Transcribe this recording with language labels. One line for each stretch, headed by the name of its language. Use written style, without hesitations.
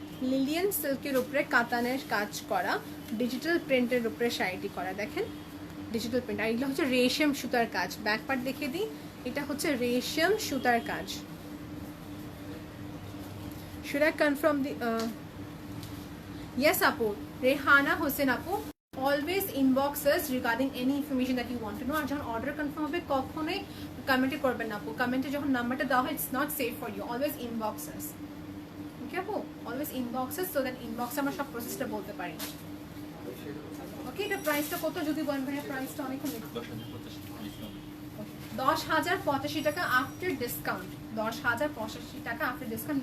Bangla: Lilian সিল্কের উপরে কাতানের কাজ করা, ডিজিটাল প্রিন্টের উপরে শাড়িটি করা, দেখেন ডিজিটাল প্রিন্ট। আর এগুলো হচ্ছে রেশম সুতার কাজ। ব্যাক পার্ট দেখিয়ে দিই, এটা হচ্ছে রেশম সুতার কাজ।
English: Should I confirm the yes আপু, রেহানা হোসেন আপু, always inbox us regarding any information that you want to know.
Bangla: আর যখন অর্ডার কনফার্ম হবে কখনোই কমেন্টে করবেন না আপু, কমেন্টে যখন নাম্বারটা দেওয়া হয়,
English: it's not safe for you, always inbox us,
Bangla: okay আপু,
English: always inbox us, so that inbox
Bangla: আমরা সব প্রসেসটা বলতে পারি। ওকে, এটা প্রাইসটা কত যদি বলেন ভাইয়া? প্রাইসটা অনেক 10,085 টাকা আফটার ডিসকাউন্ট, 10,085 টাকা আফটার ডিসকাউন্ট।